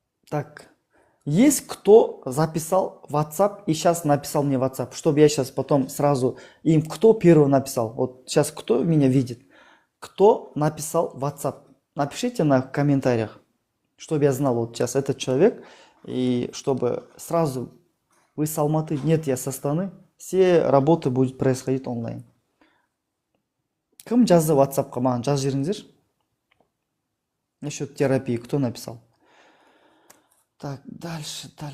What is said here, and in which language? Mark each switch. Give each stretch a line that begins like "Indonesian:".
Russian: Так, есть кто записал WhatsApp и сейчас написал мне WhatsApp, чтобы я сейчас потом сразу им, кто первый написал, вот сейчас кто меня видит, кто написал WhatsApp, напишите на комментариях, чтобы я знал, вот сейчас этот человек, и чтобы сразу вы с Алматы, нет, я с Астаны, все работы будут происходить онлайн.
Kazakh: Кім жазды WhatsApp-қа, маған жазып жіберіңіздер.
Russian: Насчет терапии, кто написал? Так, дальше.